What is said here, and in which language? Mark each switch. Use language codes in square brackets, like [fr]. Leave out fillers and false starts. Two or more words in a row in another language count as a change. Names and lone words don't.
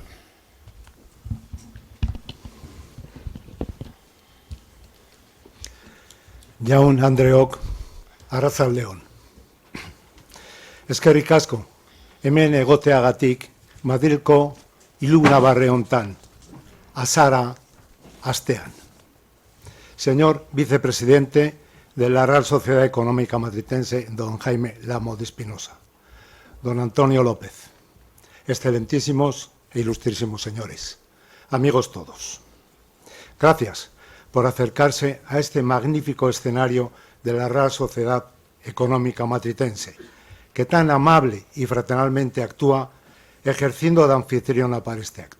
[eu] Jaun Andreok, Arratsaldeon. Eskerrik asko, hemen egoteagatik Madrilko ilunabarre hontan, azara astean. [es] Señor vicepresidente de la Real Sociedad Económica Matritense, don Jaime Lamo de Espinosa, don Antonio López, excelentísimos e ilustrísimos señores, amigos todos. Gracias por acercarse a este magnífico escenario de la Real Sociedad Económica Matritense, que tan amable y fraternalmente actúa ejerciendo de anfitriona para este acto.